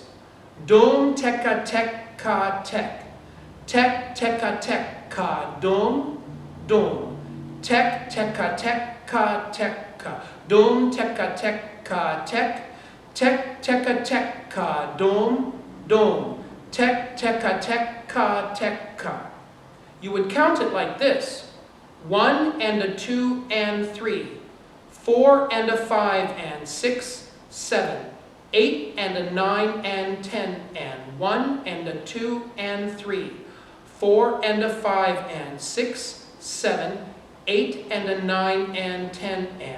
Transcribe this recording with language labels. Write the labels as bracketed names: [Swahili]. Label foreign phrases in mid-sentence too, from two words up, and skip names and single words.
[English] Doom teka tek ka tek, tek teka tek ka doom, doom, tek teka tek ka, doom teka tek ka tek, tek teka tek ka doom, doom, tek teka tek ka. You would count it like this: 1 and a 2 and 3. 4 and a 5 and 6, 7, 8 and a 9 and 10 and 1 and a 2 and 3, 4 and a 5 and 6, 7, 8 and a 9 and 10 and.